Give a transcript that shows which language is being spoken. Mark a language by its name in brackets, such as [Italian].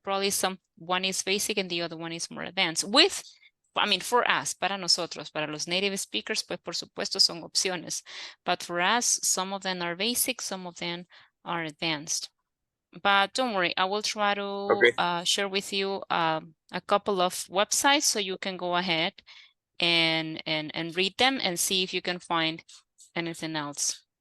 [English] Probably one is basic and the other one is more advanced. For us, [Spanish] para nosotros, para los native speakers, pues por supuesto son opciones. [English] But for us, some of them are basic, some of them are advanced. But don't worry, I will try to share with you a couple of websites so you can go ahead and read them and see if you can find anything else.